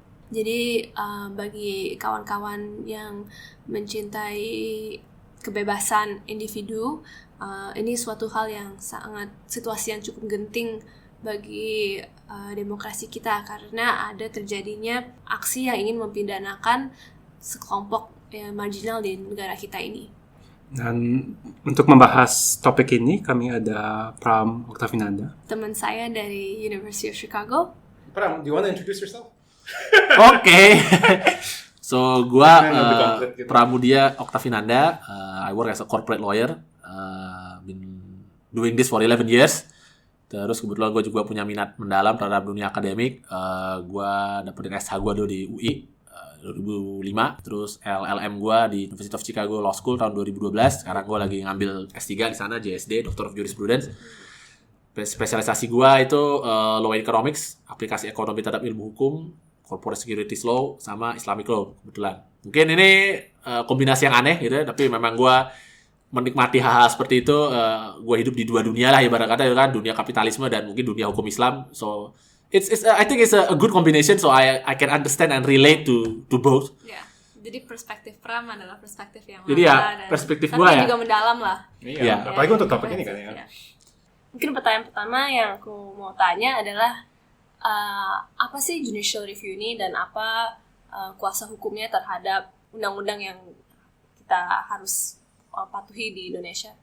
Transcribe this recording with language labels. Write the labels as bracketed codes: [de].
[id] Jadi bagi kawan-kawan yang mencintai kebebasan individu, ini suatu hal yang sangat, situasi yang cukup genting bagi demokrasi kita, karena ada terjadinya aksi yang ingin mempidanakan sekelompok marginal di negara kita ini. Dan untuk membahas topik ini, kami ada Pram Oktavinanda, teman saya dari University of Chicago. [en] Pram, do you want to introduce yourself? [id] Oke. [en] So, [id] gua Pramudia Oktavinanda. [en] I work as a corporate lawyer. Been doing this for 11 years. [id] Terus kebetulan gue juga punya minat mendalam terhadap dunia akademik. Gue dapetin S1 gue dulu di UI, 2005. Terus LLM gue di University of Chicago Law School tahun 2012. Sekarang gue lagi ngambil S3 di sana, JSD, Doctor of Jurisprudence. Spesialisasi gue itu Law Economics, aplikasi ekonomi terhadap ilmu hukum, Corporate Securities Law, sama Islamic Law kebetulan. Mungkin ini kombinasi yang aneh gitu ya, tapi memang gue menikmati hal-hal seperti itu. Gue hidup di dua dunia lah ibarat kata, kan, dunia kapitalisme dan mungkin dunia hukum Islam. [en] So I think it's a good combination, so I can understand and relate to both. [id] Ya, jadi perspektif Pram adalah perspektif yang Jadi ya, dan- perspektif tapi gua ya. juga mendalam lah. Iya, apalagi untuk topik ini kan ya. Ya. Mungkin pertanyaan pertama yang aku mau tanya adalah apa sih judicial review ini dan apa kuasa hukumnya terhadap undang-undang yang kita harus patuhi di Indonesia?